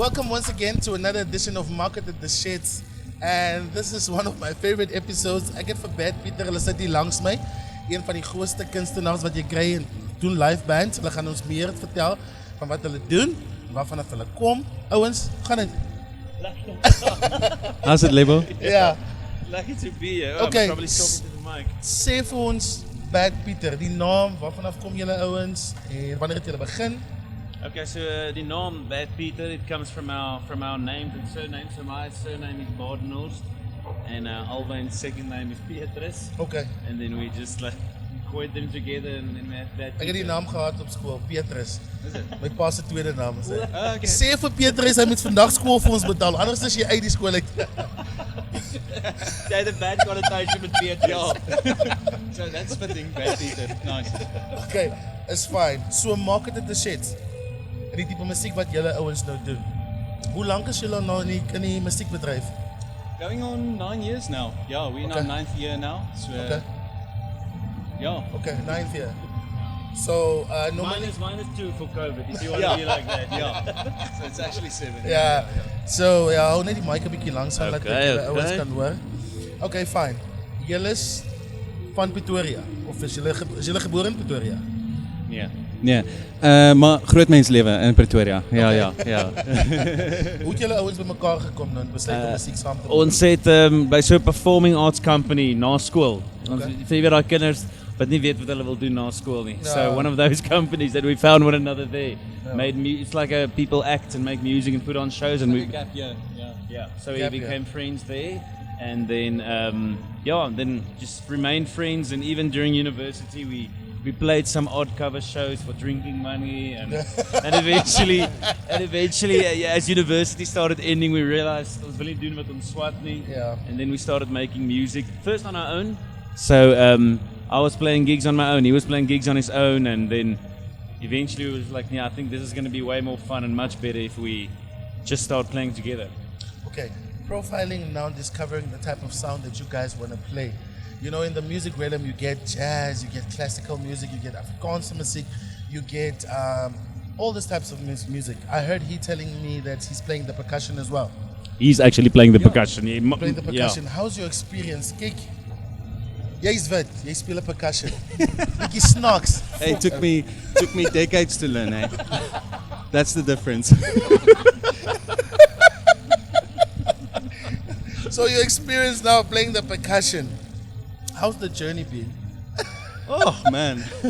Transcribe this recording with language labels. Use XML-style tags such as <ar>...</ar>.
<en>once again to another edition of Market at the Sheds. And this is one of my favorite episodes.</en> <af>Ek het vir Bad Pieter, hulle sit hier langs my. Een van die grootste kunstenaars wat jy kry en doen live bands. Hulle gaan ons meer vertel van wat hulle doen, waarvan hulle kom. Ouens, gaan dit.</af> <en>How's it, Lebo?</en> <af>Ja.</af> <en>Lucky to be here. Okay. I'm probably talking to the mic.</en> <af>Sê vir ons Bad Pieter, die naam, waarvan af kom julle ouens en wanneer het julle begin?</af> <en>Okay, so the name Bad Peter, it comes from our names and surnames. So my surname is Badenhorst, and Alwyn's second name is Petrus. Okay. And then we just like gooid them together and then we have Bad Peter.</en> <af>Ek het die naam gehad op skool, Petrus.</af> <en>Is it?</en> <af>My pa se tweede naam is dit.</af> <en>Okay.</en> <af>Sê vir Petrus hy moet vandag skool vir ons betaal, anders is jy uit die skool uit. Jy het 'n</af> <en>bad connotation</en> <af>met Petrus.</af> <en>So that's fitting, Bad Peter. Nice. Okay, is fine.</en> <af>So maak dit the sheds. Die tipe musiek wat julle ouens nou doen. Hoe lank is julle nou in die musiekbedryf?</af> <en>Going on 9 years now. Yeah, we're in our Okay. 9th year now. So, Okay. yeah. Okay, 9th year. So normally Mine is 2 for COVID, if you want Yeah. to be like that. Yeah. So it's actually 7.</en> <af>ja. So ja, hou net die mic 'n bietjie langs aan dat</af> <en>Okay,</en> <af>julle</af> <en>okay.</en> <af>ouens kan hoor. Okay, fine. Julle is van Pretoria of is julle gebore in Pretoria?</af> <en>Yeah.</en> <af>Nee, maar groot mens lewe in Pretoria. Ja, ja, ja. Hoe het julle ouens bymekaar gekom nou en besluit om musiek saam te doen? Ons het by so 'n</af> <en>performing arts company</en> <af>na skool. Ons vir daai kinders wat nie weet wat hulle wil doen na skool nie. Ja.</af> <en>So one of those companies that we found one another there. It's like a people act and make music and put on shows and we Gap year. yeah. So we Gap year. became friends there and then and then just remained friends and even during university we played some odd cover shows for drinking money and eventually as university started ending we realized</en> <af>ons wil nie doen wat ons swat nie.</af> <en>Yeah. And then we started making music first on our own. So I was playing gigs on my own, he was playing gigs on his own, and then eventually it was like, yeah, I think this is going to be way more fun and much better if we just start playing together. Okay, profiling now, discovering the type of sound that you guys want to play. You know, in the music realm, you get jazz, you get classical music, you get Afrikaans music, you get all these types of music. I heard he telling me that he's playing the percussion as well. He's actually playing the percussion. Playing the percussion. How's your experience?</en> <af>Kyk, jy's wit, jy speel 'n percussion. Bietjie snaaks.</af> <en>Hey, it took me decades to learn, eh? That's the difference. So your experience now playing the percussion. How's the journey been? Oh man.</en>